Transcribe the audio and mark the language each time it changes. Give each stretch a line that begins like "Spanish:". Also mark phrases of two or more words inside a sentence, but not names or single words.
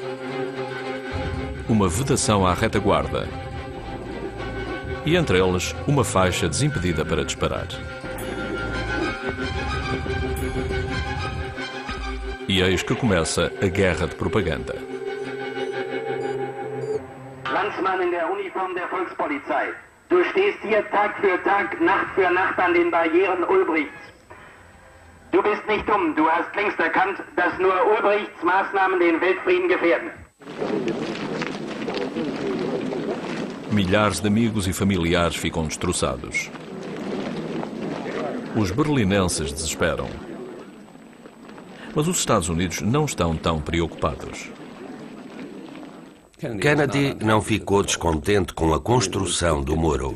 Portuguese: Uma vedação à retaguarda. E entre eles, uma faixa desimpedida para disparar. E eis que começa a guerra de propaganda.
German: Landsmann in der Uniform der Volkspolizei. Du stehst hier Tag für Tag, Nacht für Nacht an den Barrieren Ulbrichts. Du bist nicht dumm, du hast längst erkannt, dass nur Ulbrichts Maßnahmen den Weltfrieden gefährden.
Portuguese: Milhares de amigos e familiares ficam destroçados. Os berlinenses desesperam. Mas os Estados Unidos não estão tão preocupados. Kennedy não ficou descontente com a construção do muro.